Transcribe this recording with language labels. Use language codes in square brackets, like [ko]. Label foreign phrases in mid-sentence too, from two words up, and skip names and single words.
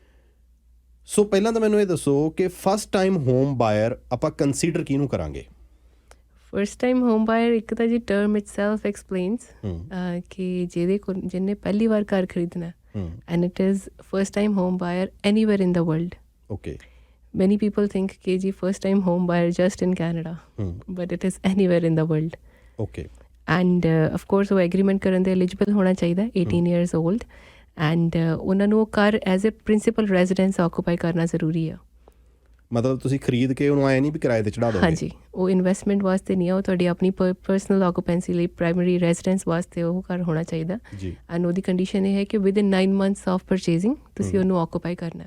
[pa] ਸੋ ਪਹਿਲਾਂ ਤਾਂ ਮੈਨੂੰ ਇਹ ਦੱਸੋ ਕਿ [en] first time home buyer [pa] ਆਪਾਂ ਕੰਸੀਡਰ ਕਿਹਨੂੰ ਕਰਾਂਗੇ? [en] first time home buyer, [pa] ਇੱਕ ਤਾਂ ਜੀ [en] term itself explains [pa] ਕਿ ਜਿਹਨੇ ਪਹਿਲੀ ਵਾਰ ਘਰ ਖਰੀਦਣਾ, [en] and it is first time home buyer anywhere in the world. ਓਕੇ, many people think [pa] ਕਿ ਜੀ [en] first time home buyer just in Canada, but it is anywhere in the world. Okay. And of course [pa] ਉਹ ਐਗਰੀਮੈਂਟ ਕਰਨ ਦੇ ਐਲੀਜੀਬਲ ਹੋਣਾ ਚਾਹੀਦਾ, [en] 18 years old, and [pa] ਉਹਨਾਂ ਨੂੰ ਉਹ ਘਰ [en] as a principal residence [pa] ਆਕੂਪਾਈ ਕਰਨਾ ਜ਼ਰੂਰੀ ਆ। ਮਤਲਬ ਤੁਸੀਂ ਖਰੀਦ ਕੇ ਉਹਨੂੰ ਆਏ ਨਹੀਂ ਵੀ ਕਿਰਾਏ ਤੇ ਚੜਾ ਦੋਗੇ। ਹਾਂਜੀ, ਉਹ ਇਨਵੈਸਟਮੈਂਟ ਵਾਸਤੇ ਨਹੀਂ ਆ, ਉਹ ਤੁਹਾਡੀ ਆਪਣੀ [en] personal occupancy [pa] ਲਈ [en] primary residence [pa] ਵਾਸਤੇ ਉਹ ਘਰ ਹੋਣਾ ਚਾਹੀਦਾ। ਜੀ। ਐਂਡ ਉਹਦੀ ਕੰਡੀਸ਼ਨ ਇਹ ਹੈ ਕਿ [en] within 9 months of purchasing [pa] ਤੁਸੀਂ ਉਹਨੂੰ ਆਕੂਪਾਈ ਕਰਨਾ।